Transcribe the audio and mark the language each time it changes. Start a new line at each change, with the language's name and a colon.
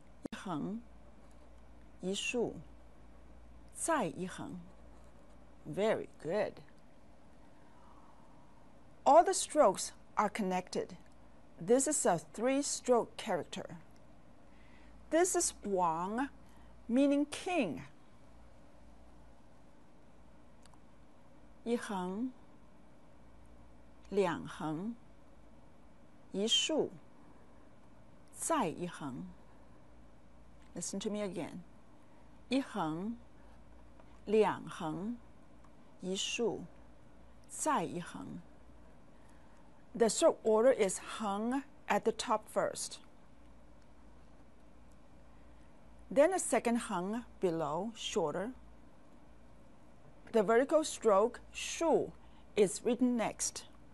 Chinese: 一横一竖再一横
English: Very good. All the strokes are connected. This is a 3-stroke character. This is Wang, meaning king.
Chinese: 一横两横一竖再一横
English: Listen to me again.
Chinese: 一横两横一竖再一横
English: The stroke order is 横 at the top first. Then a second 横 below, shorter. The vertical stroke 竖 is written next.